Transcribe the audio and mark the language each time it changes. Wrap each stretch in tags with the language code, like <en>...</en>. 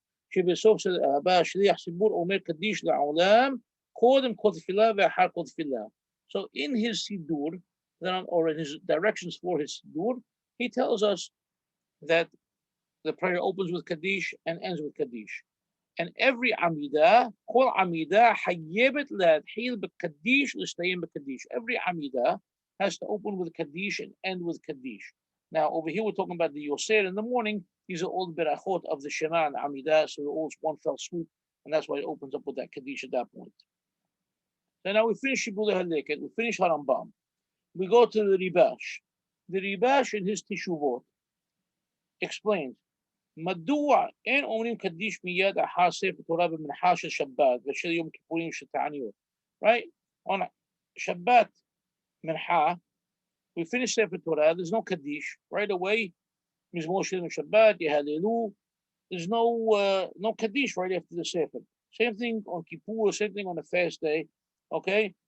<he>שבסוף הבא שליח ציבור אומר קדיש לעולם, קודם כל תפילה ואחר כל תפילה.</he> <en>So in his sidur, or in his directions for his sidur, he tells us that the prayer opens with Kaddish and ends with Kaddish. And every Amidah,</en> <he>kol Amidah, hayyebet la'adhil b'Kaddish, l'stayim b'Kaddish.</he> <en>Every Amidah has to open with Kaddish and end with Kaddish. Now, over here, we're talking about the Yoser in the morning. These are all the berachot of the Shema and Amidah, so they're all one fell swoop, and that's why it opens up with that Kaddish at that point. So now we finish Shibud HaLeket, we finish Harambam. We go to the Ribash. The Ribash in his Teshuvot explains,</en> <he>מדוע אין אומרים קדיש מיד אחר ספר תורה במנחה של שבת ושל יום כיפורים של תעניות.</he> <en>Right? On Shabbat Mincha, we finish Sefer Torah, there's no Kaddish. Right away, Mizmor Shirim Shabbat, Yehalelu, there's no Kaddish right after the Sefer. Same thing on Kippur, same thing on a fast day. Okay?</en>